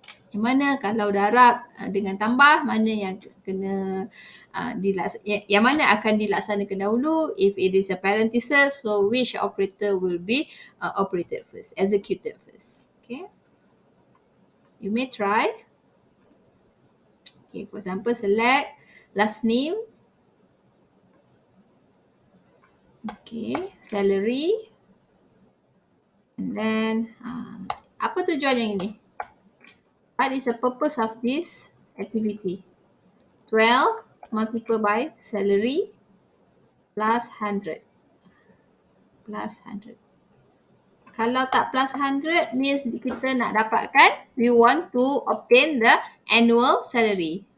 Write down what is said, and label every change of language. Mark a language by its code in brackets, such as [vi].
[ms] Yang mana kalau darab dengan tambah, mana yang kena yang mana akan dilaksanakan dahulu. [en] If it is a parenthesis, so which operator will be operated first, executed first. Okay, you may try. Okay, for example, select last name. Okay, salary. And then [ms] apa tujuan yang ini? [en] What is the purpose of this activity? 12 multiplied by salary plus 100. Plus 100. [ms] Kalau tak plus 100 [en] means [ms] kita nak dapatkan, [en] we want to obtain the annual salary.